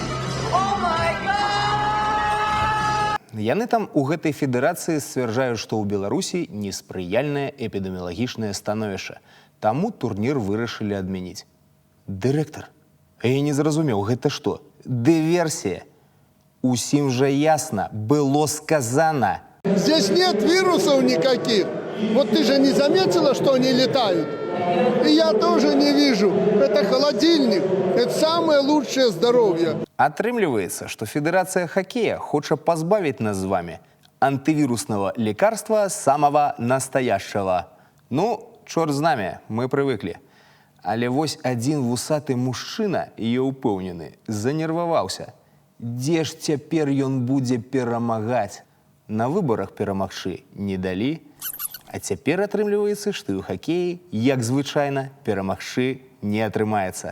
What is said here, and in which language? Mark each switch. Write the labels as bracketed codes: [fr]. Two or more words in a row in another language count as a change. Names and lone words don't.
[be] Яны там у гэтай федэрацыі сцвярджаюць, што ў Беларусі неспрыяльнае эпідэміялагічнае становішча. Таму турнір вырашылі адмяніць. Дырэктар, я не зразумеў, гэта што? Дыверсія? Усім жа ясна, [ru] было сказано. Здесь нет вирусов никаких. Вот ты же не заметила, что они летают? И я тоже не вижу. Это холодильник. Это самое лучшее здоровье. [be] Атрымліваецца, што Федэрацыя хакея хоча пазбавіць нас з вами антывірусного [ru] лекарства самого настоящего. [be] Ну, чорт з намі, мы прывыклі. Але вось адзін вусаты мужчына, я ўпэўнены, занерваваўся. Дзе ж цяпер ён будзе перамагаць? На выбарах перамагчы не далі, а цяпер атрымліваецца, што і ў хакеі, як звычайна, перамагчы не атрымаецца.